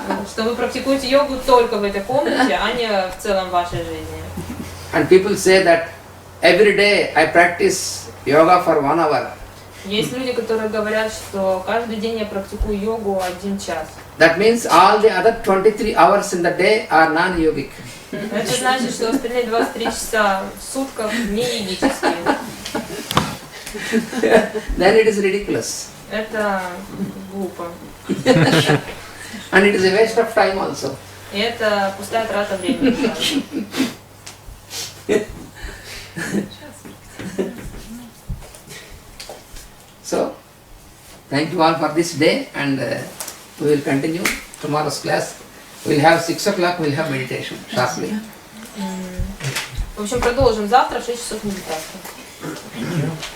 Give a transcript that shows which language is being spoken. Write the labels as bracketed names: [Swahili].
[Russian] Что вы практикуете йогу только в этой комнате, а не в целом вашей жизни. [English] And people say that every day I practice yoga for 1 hour. [Russian] Есть люди, которые говорят, что каждый день я практикую йогу 1 час. [English] That means all the other 23 hours in the day are non-yogic. [Russian] Это значит, что остальные 23 часа в сутках не йогические. [English] Then it is ridiculous. [Russian] Это глупо. [English] And it is a waste of time also. [Russian] И это пустая трата времени. [English] So, thank you all for this day, and we will continue tomorrow's class. We'll have 6 o'clock. We'll have meditation sharply. [Russian] В общем, продолжим завтра в 6 часов медитации.